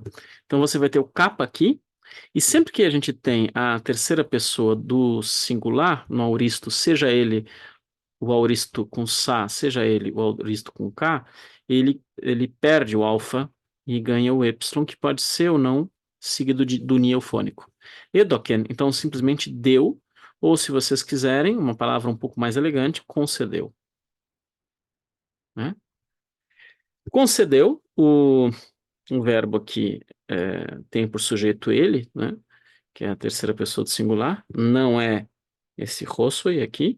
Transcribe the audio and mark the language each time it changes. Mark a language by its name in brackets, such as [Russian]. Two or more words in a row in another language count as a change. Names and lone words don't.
[Portuguese] Então você vai ter o kappa aqui, e sempre que a gente tem a terceira pessoa do singular no aoristo, seja ele o aoristo com sa, seja ele o aoristo com k, ele perde o alfa e ganha o y, que pode ser ou não seguido do ni eufônico. Edoken, então simplesmente deu, ou se vocês quiserem, uma palavra um pouco mais elegante, concedeu. Né? Concedeu, um verbo aqui tem por sujeito ele, né? Que é a terceira pessoa do singular, não é esse rossoi aqui.